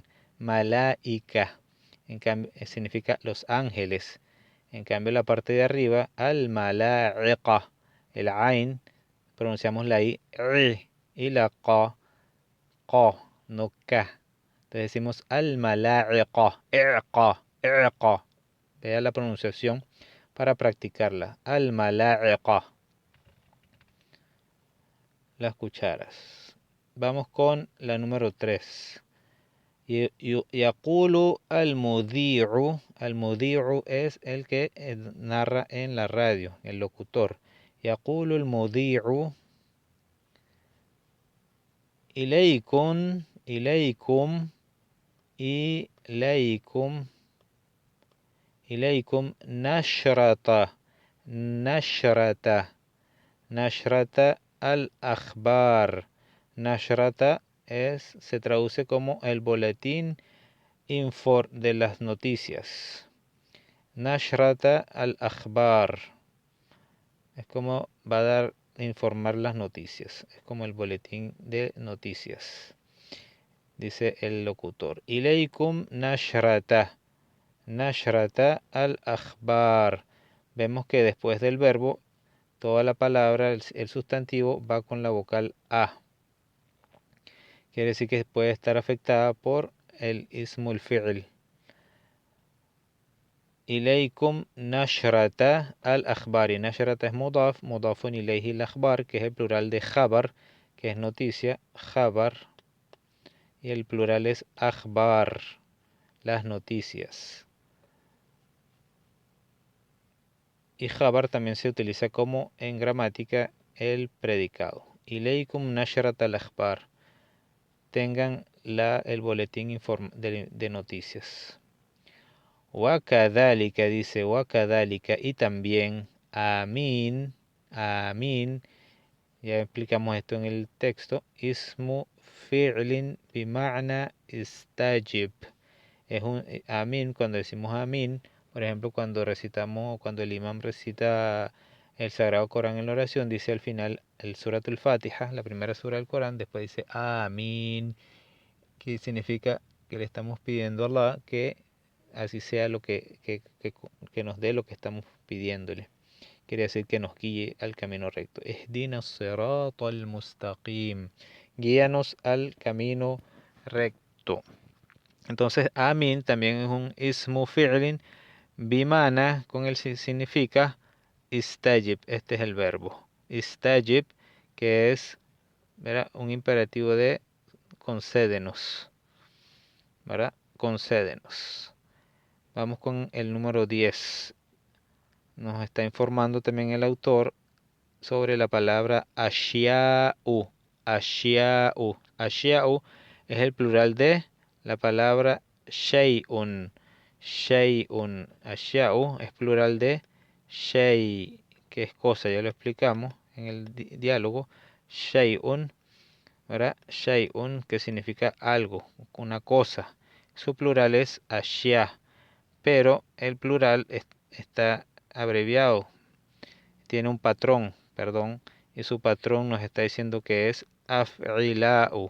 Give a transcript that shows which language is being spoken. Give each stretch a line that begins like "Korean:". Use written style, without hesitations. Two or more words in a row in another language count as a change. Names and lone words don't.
Spanish: Malaika. En cambio, significa los ángeles. En cambio, la parte de arriba, al-mala'iqa. El ain, pronunciamos la I, y la qa, no K. Entonces decimos al-mala'iqa, i'qa, i'qa. Vea la pronunciación para practicarla. Al-mala'iqa. Las cucharas. Vamos con la número 3.
Arabic: يقول المذيع.
Spanish: Al-mudhi'u es el que narra en la radio, el locutor.
Arabic: يقول المذيع إليكم إليكم إليكم إليكم نشرة نشرة نشرة الأخبار.
Spanish: Nashrata se traduce como el boletín de las noticias.
Arabic: نشرة الأخبار.
Spanish: Es como va a informar las noticias. Es como el boletín de noticias. Dice el locutor.
Arabic: إليكم نشرة. نشرة الأخبار.
Spanish: Vemos que después del verbo, toda la palabra, el sustantivo, va con la vocal A. Quiere decir que puede estar afectada por el
Arabic: اسم الفعل. إليكم نشرة الأخبار. Nashrata es مضاف مضاف إليه الأخبار,
Spanish: que es el plural de khabar, que es noticia, khabar, y el plural es akhbar, las noticias. Y khabar también se utiliza como en gramática el predicado.
Arabic: إليكم نشرة الأخبار.
Spanish: Tengan el boletín de noticias. Wakadhalika, dice wakadhalika, y también amin, amin, ya explicamos esto en el texto,
Arabic: اسم فعل بمعنى استجب.
Spanish: Es un amin, cuando decimos amin, por ejemplo, cuando el imam recita el Sagrado Corán en la oración, dice al final el Surat al-Fatiha, la primera sura del Corán, después dice amin, que significa que le estamos pidiendo a Allah que así sea lo que nos dé lo que estamos pidiéndole. Quiere decir que nos guíe al camino recto.
Arabic: اهدنا الصراط المستقيم.
Spanish: Guíanos al camino recto. Entonces, amin también es un
Arabic: اسم فعل بمعنى,
Spanish: con el significa istajib. Este es el verbo. Istajib, que es, ¿verdad?, un imperativo de concédenos. ¿Verdad? Concédenos. Vamos con el número 10. Nos está informando también el autor sobre la palabra ashia'u. Ashia'u. Ashia'u es el plural de la palabra shay'un. Shay'un. Ashia'u es plural de shay, que es cosa, ya lo explicamos en el diálogo. Shay'un, ¿verdad? Shay'un, que significa algo, una cosa. Su plural es ashya', pero el plural está abreviado, tiene un patrón, perdón, y su patrón nos está diciendo que es af'ila'u.